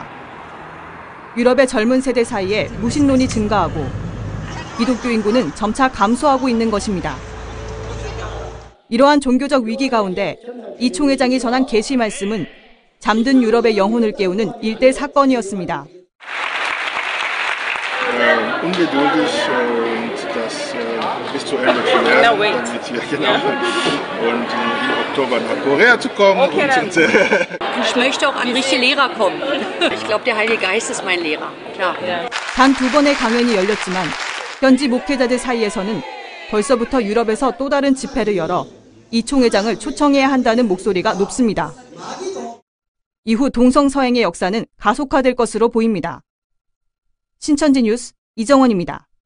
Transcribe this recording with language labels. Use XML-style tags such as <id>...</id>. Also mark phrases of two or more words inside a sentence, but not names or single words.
<ko>유럽의 젊은 세대 사이에 무신론이 증가하고 기독교 인구는 점차 감소하고 있는 것입니다. 이러한 종교적 위기 가운데 이 총회장이 전한 계시 말씀은 잠든 유럽의 영혼을 깨우는 일대 사건이었습니다.</ko> <de>Ungeduldig und das bis zu Ende zu lernen. Und im Oktober nach Korea zu kommen. Ich möchte auch an richtige Lehrer kommen. Ich glaube, der Heilige Geist ist mein Lehrer. Klar.</de> <ko>단 2번의 강연이 열렸지만 현지 목회자들 사이에서는 벌써부터 유럽에서 또 다른 집회를 열어 이 총회장을 초청해야 한다는 목소리가 높습니다. 이후 동성서행의 역사는 가속화될 것으로 보입니다. 신천지 뉴스 이정원입니다.</ko>